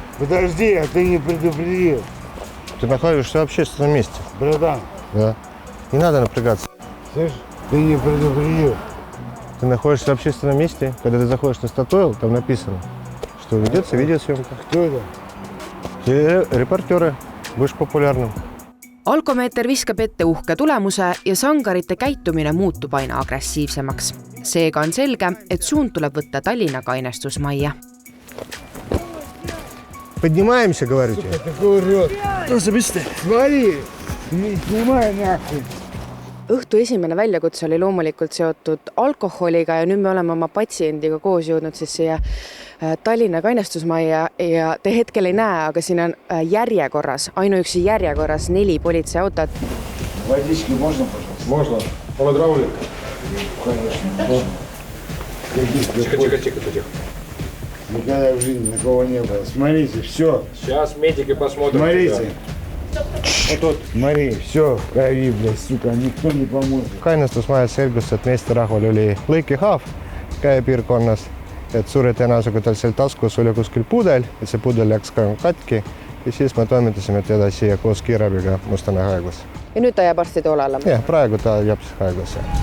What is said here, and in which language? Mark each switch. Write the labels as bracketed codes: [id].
[ru] Подожди, а ты не предупредил. Ты находишься в общественном месте. Братан. Да. Не надо напрягаться. Слышишь? Ты не предупредил. Ты находишься в общественном месте. Когда ты заходишь на Статуэл, там написано, что ведется видеосъемка. Кто это? Te reportööre, võiks populaarne. [et] Alkomeeter viskab ette uhke tulemuse ja sangarite käitumine muutub aina agressiivsemaks. Seega on selge, et suund tuleb võtta Tallinna kainestusmajja. [ru] Поднимаемся, говорите? Такой урод. Смотри, не снимай нахуй. [et] Õhtu esimene väljakutse oli loomulikult seotud alkoholiga ja nüüd me oleme oma patsiendiga koos jõudnud siis siia Tallinna kainestusmajja ja te hetkel ei näe, aga siin on järjekorras, ainuüksi järjekorras 4 politseiautot. [ru] Водички можно, пожалуйста? Можно. Полад Раулик. Конечно. Тихо. Никогда в жизни такого не было. Смотрите, все. Сейчас медики посмотрят. Смотрите. Вот тут. Смотри, все в крови, блядь, сука, никто не поможет. [et] Kainestusmajas selgus, et meeste rahval oli lõikihaav käepiirkonnas, et suure tõenäosusega tal seal taskus oli kuskil pudel, et see pudel läks ka katki ja siis me toimetasime teda siia koos kiirabiga Mustamäe haiglasse. Ja nüüd ta jääb arsti toole alla? Jah, praegu ta jääb haiglasse.